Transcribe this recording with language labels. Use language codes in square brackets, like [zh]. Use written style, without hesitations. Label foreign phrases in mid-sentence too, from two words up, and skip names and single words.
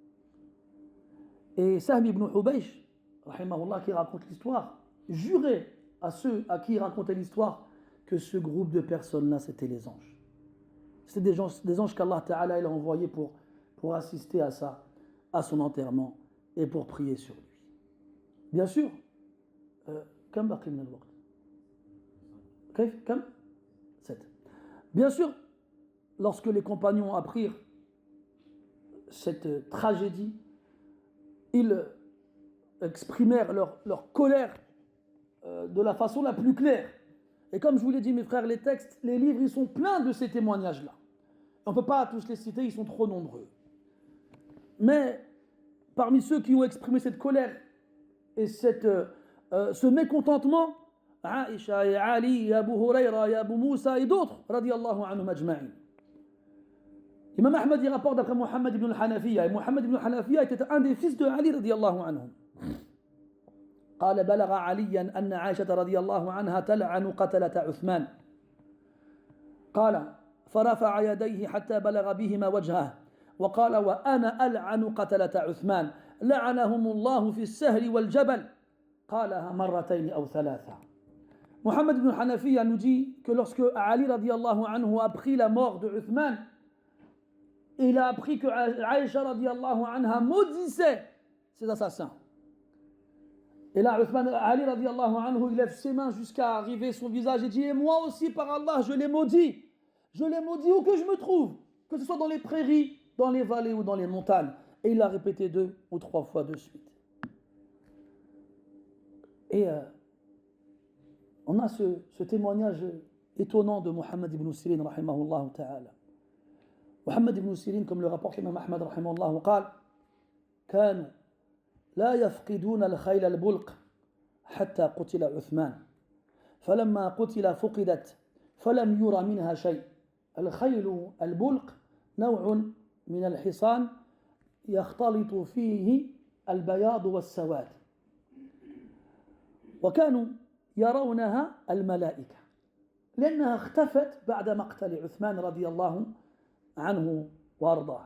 [fr] Et Sahm ibn Hubaysh, rahimahullah, qui raconte l'histoire, jurait à ceux à qui il racontait l'histoire que ce groupe de personnes-là, c'était les anges. C'était des anges qu'Allah Ta'ala il a envoyés pour assister à son enterrement et pour prier sur lui. Bien sûr, [ar] كم بقي من الوقت؟ كم 7. [fr] Bien sûr, lorsque les compagnons apprirent cette tragédie, ils exprimèrent leur colère de la façon la plus claire. Et comme je vous l'ai dit, mes frères, les textes, les livres, ils sont pleins de ces témoignages-là. On ne peut pas tous les citer, ils sont trop nombreux. Mais parmi ceux qui ont exprimé cette colère et ce mécontentement, Aïcha et Ali, et Abu Huraira, et Abu Moussa et d'autres, [ar] رضي الله عنهم أجمعين. [fr] Imam Ahmad y rapporte d'après Muhammad ibn al-Hanafiya, et Muhammad ibn al-Hanafiya était un des fils de Ali [ar] رضي الله عنهم. قال بلغ عليا أن عائشة رضي الله عنها تلعن قتلة عثمان قال فرفع يديه حتى بلغ بهما وجهه وقال وأنا ألعن قتلة عثمان لعنهم الله في السهل والجبل قالها مرتين أو ثلاثة. [fr] Muhammad ibn Hanafiya nous dit que lorsque Ali [ar] رضي الله عنه [fr] a appris la mort de Uthman, il a appris que Aïcha [ar] رضي الله عنها [fr] maudissait ses assassins. Et là, Ali [ar] رضي الله عنه, [fr] il lève ses mains jusqu'à arriver son visage et dit: et moi aussi, par Allah, je les maudis. Je les maudis où que je me trouve, que ce soit dans les prairies, dans les vallées ou dans les montagnes. Et il l'a répété 2 ou 3 fois de suite. Et on a ce témoignage étonnant de Muhammad ibn Sirin, [ar] رحمه الله تعالى. [fr] Muhammad ibn Sirin, comme le rapporte l'imam Ahmad, [ar] rahimahullah, قال كانوا لا يفقدون الخيل البلق حتى قتل عثمان فلما قتل فقدت فلم يرى منها شيء. الخيل البلق نوع من الحصان يختلط فيه البياض والسواد وكانوا يرونها الملائكة لأنها اختفت بعد مقتل عثمان رضي الله عنه وارضاه.